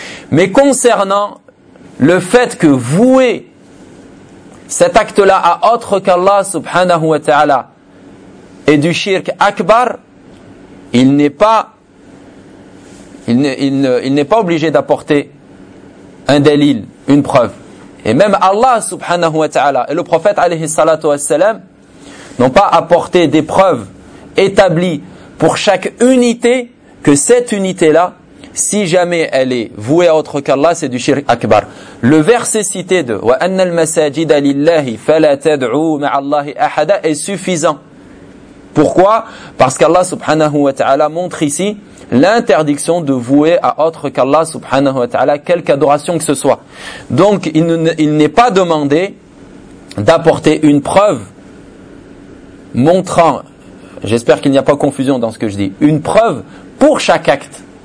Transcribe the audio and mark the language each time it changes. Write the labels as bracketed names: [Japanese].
[French] Mais concernant le fait que vouer cet acte-là à autre qu'Allah subhanahu wa ta'ala et du shirk akbar, il n'est pas obligé d'apporter un dalil, une preuve. Et même Allah subhanahu wa ta'ala et le prophète alayhi salatu wa salam n'ont pas apporté des preuves établies pour chaque unité que cette unité-là, si jamais elle est vouée à autre qu'Allah, c'est du shirk akbar. Le verset cité de « [Arabic] وَأَنَّ الْمَسَاجِدَ لِلَّهِ فَلَا تَدْعُوا مَعَ اللَّهِ أَحَدًا [French] » est suffisant. Pourquoi ? Parce qu'Allah subhanahu wa ta'ala montre ici l'interdiction de vouer à autre qu'Allah subhanahu wa ta'ala quelque adoration que ce soit. Donc, il n'est pas demandé d'apporter une preuve montrant, j'espère qu'il n'y a pas confusion dans ce que je dis, une preuve pour chaque acte.